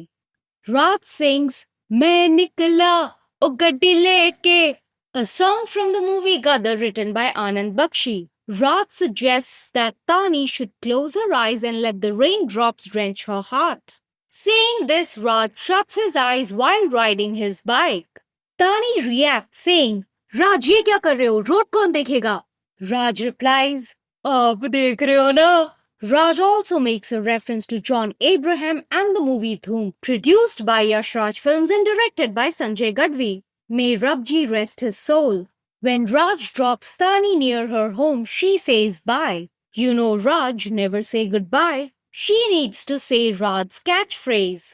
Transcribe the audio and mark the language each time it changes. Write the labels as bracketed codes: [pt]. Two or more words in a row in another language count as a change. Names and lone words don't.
[en] Raj sings, [hi] "मैं निकला, ओ गड्डी लेके," [en] a song from the movie Gadar written by Anand Bakshi. Raj suggests that Tani should close her eyes and let the raindrops drench her heart. Saying this, Raj shuts his eyes while riding his bike. Tani reacts saying, "Raj, [hi] ये क्या कर रहे हो? Road कौन देखेगा?" [en] Raj replies, [hi] "आप देख रहे हो ना?" [en] Raj also makes a reference to John Abraham and the movie Dhoom, produced by Yash Raj Films and directed by Sanjay Gadvi. May Rabji rest his soul. When Raj drops Tani near her home, she says bye. You know Raj never say goodbye. She needs to say Raj's catchphrase.